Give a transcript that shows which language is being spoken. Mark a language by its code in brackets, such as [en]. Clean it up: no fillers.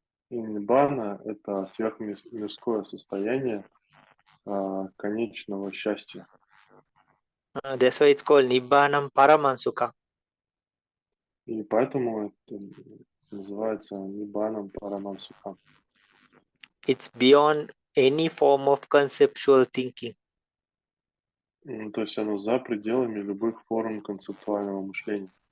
[ru] И ниббана — это сверхмирское состояние конечного счастья. [en] That's why it's called Nibbanam Paramansukha. [ru] И поэтому это называется ниббаном парамамсукхам. [en] It's beyond any form of conceptual thinking. [ru] То есть оно за пределами любых форм концептуального мышления.